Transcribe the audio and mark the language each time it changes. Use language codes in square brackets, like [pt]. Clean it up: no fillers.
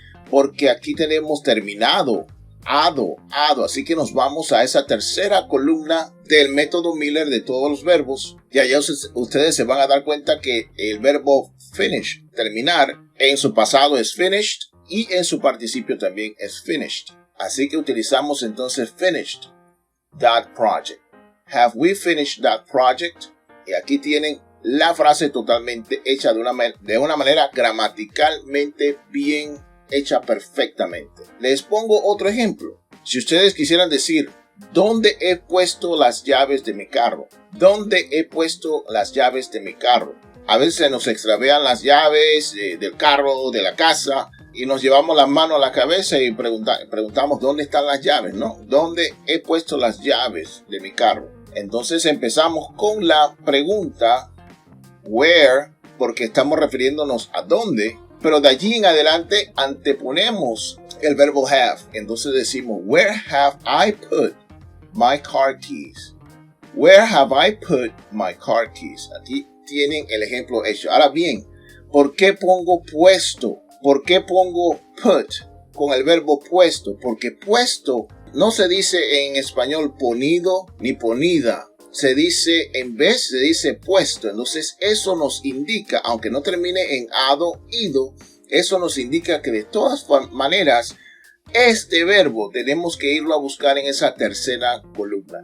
[es] Porque aquí tenemos terminado, ado. Así que nos vamos a esa tercera columna del método Miller de todos los verbos. Y allá ustedes se van a dar cuenta que el verbo finish, terminar, en su pasado es finished y en su participio también es finished. Así que utilizamos entonces [en] finished that project. Have we finished that project? [es] Y aquí tienen la frase totalmente hecha de una manera gramaticalmente bien hecha perfectamente. Les pongo otro ejemplo. Si ustedes quisieran decir, ¿dónde he puesto las llaves de mi carro? ¿Dónde he puesto las llaves de mi carro? A veces nos extravían las llaves del carro, de la casa, y nos llevamos las manos a la cabeza y preguntamos, ¿dónde están las llaves? ¿No? ¿Dónde he puesto las llaves de mi carro? Entonces empezamos con la pregunta where, porque estamos refiriéndonos a dónde, pero de allí en adelante anteponemos el verbo have. Entonces decimos, [en] where have I put my car keys? Where have I put my car keys? [es] Aquí tienen el ejemplo hecho. Ahora bien, ¿por qué pongo puesto? ¿Por qué pongo put con el verbo puesto? Porque puesto no se dice en español ponido ni ponida. Se dice, en vez se dice puesto. Entonces eso nos indica, aunque no termine en ado, ido, eso nos indica que de todas maneras este verbo tenemos que irlo a buscar en esa tercera columna.